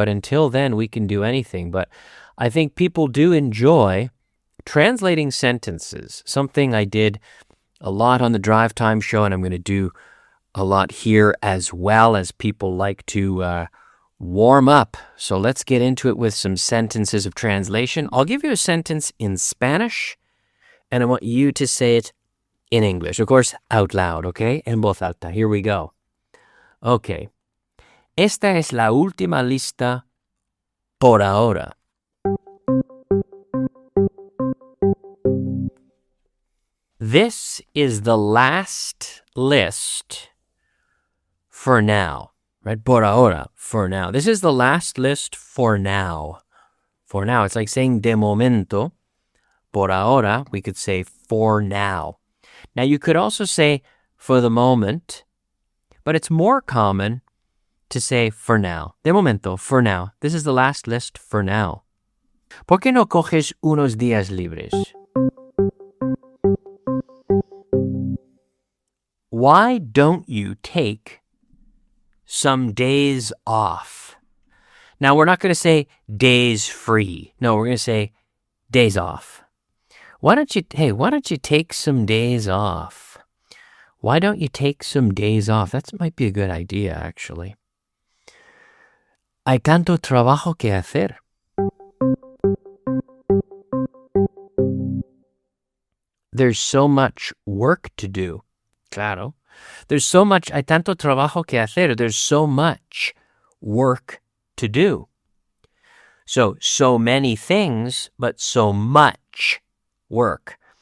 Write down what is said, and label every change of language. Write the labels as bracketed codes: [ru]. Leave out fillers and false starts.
[en] But until then, we can do anything. But I think people do enjoy translating sentences, something I did a lot on the Drive Time show, and I'm going to do a lot here as well, as people like to warm up. So let's get into it with some sentences of translation. I'll give you a sentence in Spanish, and I want you to say it in English. Of course, out loud, okay? En voz alta. Here we go. Okay. [es] Esta es la última lista por ahora. [en] This is the last list for now, right? Por ahora, for now. This is the last list for now. For now. It's like saying de momento. Por ahora, we could say for now. Now, you could also say for the moment, but it's more common to say for now. De momento, for now. This is the last list for now. [es] ¿Por qué no coges unos días libres? [en] Why don't you take some days off? Now, we're not going to say days free. No, we're going to say days off. Why don't you take some days off? Why don't you take some days off? That might be a good idea, actually. [es] Hay tanto trabajo que hacer. [en] There's so much work to do. Claro. There's so much, hay tanto trabajo que hacer. There's so much work to do. So many things, but so much work.